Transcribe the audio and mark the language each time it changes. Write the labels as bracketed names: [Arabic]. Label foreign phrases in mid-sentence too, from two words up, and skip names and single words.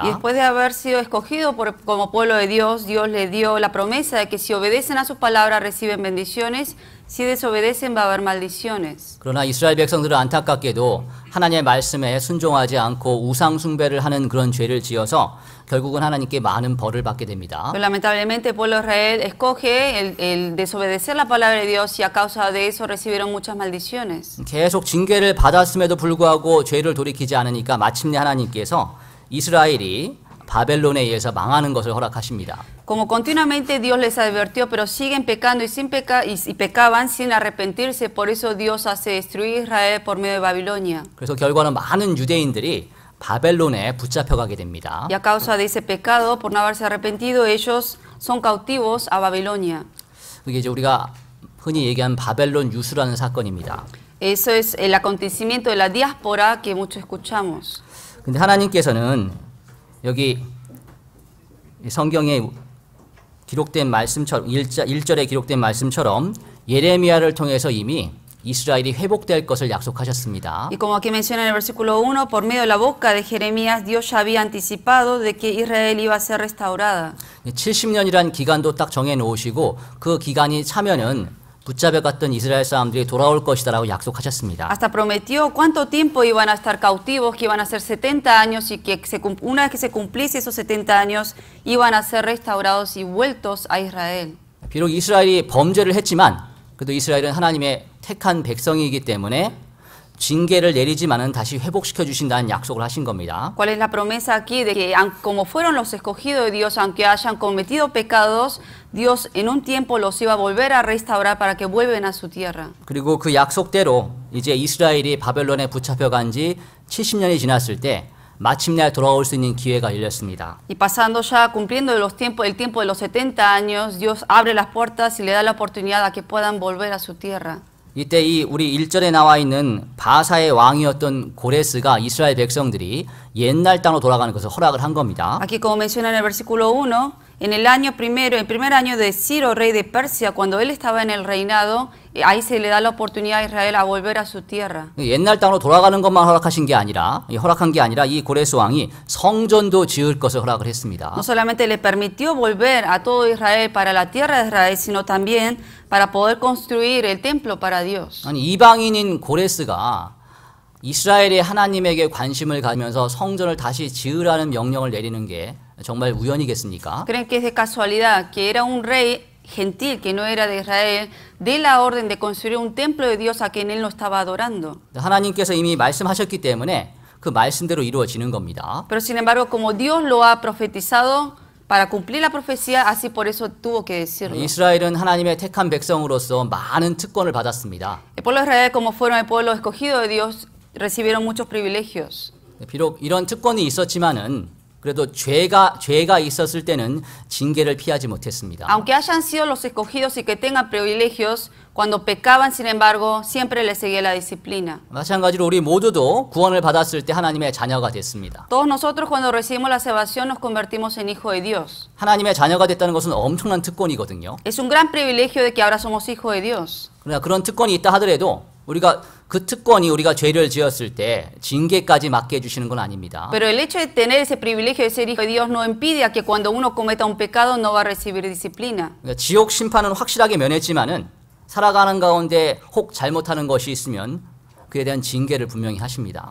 [Spanish] Y después de haber sido escogido como pueblo de Dios, Dios le dio la promesa de que si obedecen a sus palabras reciben bendiciones, si desobedecen va a haber maldiciones. [Korean] 그러나 이스라엘 백성들은 안타깝게도 하나님의 말씀에 순종하지 않고 우상 숭배를 하는 그런 죄를 지어서 결국은 하나님께 많은 벌을 받게 됩니다. [Spanish] Pero lamentablemente el pueblo de Israel escoge el desobedecer la palabra de Dios y a causa de eso recibieron muchas maldiciones. [Korean] 계속 징계를 받았음에도 불구하고 죄를 돌이키지 않으니까 마침내 하나님께서 이스라엘이 바벨론에 의해서 망하는 것을 허락하십니다. [Spanish] Como continuamente Dios les advirtió, pero siguen pecando y pecaban sin arrepentirse, por eso Dios hace destruir Israel por medio de Babilonia. [Korean] 그래서 결과는 많은 유대인들이 바벨론에 붙잡혀가게 됩니다. [Spanish] Y a causa de ese pecado, por no haberse arrepentido, ellos son cautivos a Babilonia. [Korean] 그게 이제 우리가 흔히 얘기하는 바벨론 유수라는 사건입니다. [Spanish] Eso es el acontecimiento de la diáspora que mucho escuchamos. [Korean] 근데 하나님께서는 여기 성경에 기록된 말씀처럼 1절에 기록된 말씀처럼 예레미야를 통해서 이미 이스라엘이 회복될 것을 약속하셨습니다. [Spanish] Y como aquí menciona en el versículo 1, por medio de la boca de Jeremías, Dios ya había anticipado de que Israel iba a ser restaurada. [Korean] 70년이란 기간도 딱 정해 놓으시고 그 기간이 차면은 붙잡혀갔던 이스라엘 사람들이 돌아올 것이다라고 약속하셨습니다. [Spanish] Hasta prometió cuánto tiempo iban a estar cautivos, que iban a ser 70 años y que una vez que se cumpliese esos 70 años, iban a ser restaurados y vueltos a Israel. [Korean] 비록 이스라엘이 범죄를 했지만 그래도 이스라엘은 하나님의 택한 백성이기 때문에 징계를 내리지만은 다시 회복시켜 주신다는 약속을 하신 겁니다. [Spanish] ¿Cuál es la promesa aquí? De que como fueron los escogidos de Dios, aunque hayan cometido pecados, Dios en un tiempo los iba a volver a restaurar para que vuelvan a su tierra. [Korean] 그리고 그 약속대로 이제 이스라엘이 바벨론에 붙잡혀간 지 70년이 지났을 때 마침내 돌아올 수 있는 기회가 열렸습니다. [Spanish] Y pasando ya, cumpliendo el tiempo de los 70 años, Dios abre las puertas y le da la oportunidad a que puedan volver a su tierra. [Korean] 이때 이 우리 1절에 나와 있는 바사의 왕이었던 고레스가 이스라엘 백성들이 옛날 땅으로 돌아가는 것을 허락을 한 겁니다. [Spanish] Aquí como menciona en el versículo 1, en el primer año de Ciro, rey de Persia, cuando él estaba en el reinado, ahí se le da la oportunidad a Israel a volver a su tierra. [Korean] 옛날 땅으로 돌아가는 것만 허락한 게 아니라 이 고레스 왕이 성전도 지을 것을 허락을 했습니다. [Spanish] No solamente le permitió volver a todo Israel para la tierra de Israel, sino también para poder construir el templo para Dios. [Korean] 아니 이방인인 고레스가 이스라엘의 하나님에게 관심을 가지면서 성전을 다시 지으라는 명령을 내리는 게 정말 우연이겠습니까? [Spanish] ¿Creen que es de casualidad que era un rey gentil que no era de Israel, de la orden de construir un templo de Dios a quien él no estaba adorando? [Korean] 하나님께서 이미 말씀하셨기 때문에 그 말씀대로 이루어지는 겁니다. [Spanish] Pero sin embargo, como Dios lo ha profetizado, para cumplir la profecía, así por eso tuvo que decirlo. [Korean] 이스라엘은 하나님의 택한 백성으로서 많은 특권을 받았습니다. [Spanish] El pueblo de Israel, como fueron el pueblo escogido de Dios, recibieron muchos privilegios. [Korean] 비록 이런 특권이 있었지만은 그래도 죄가 있었을 때는 징계를 피하지 못했습니다. [Spanish] Aunque hayan sido los escogidos y que tengan privilegios, cuando pecaban, sin embargo, siempre les seguía la disciplina. [Korean] 마찬가지로 우리 모두도 구원을 받았을 때 하나님의 자녀가 됐습니다. [Spanish] Todos nosotros cuando recibimos la salvación nos convertimos en hijos de Dios. [Korean] 하나님의 자녀가 됐다는 것은 엄청난 특권이거든요. [Spanish] Es un gran privilegio de que ahora somos hijos de Dios. [Korean] 그러나 그런 특권이 있다 하더라도 우리가 그 특권이 우리가 죄를 지었을 때 징계까지 맡게 해주시는 건 아닙니다. [Spanish] Pero el hecho de tener ese privilegio de ser hijo de Dios no impide a que cuando uno cometa un pecado no va a recibir disciplina. [Korean] 그러니까 지옥 심판은 확실하게 면했지만은 살아가는 가운데 혹 잘못하는 것이 있으면 그에 대한 징계를 분명히 하십니다.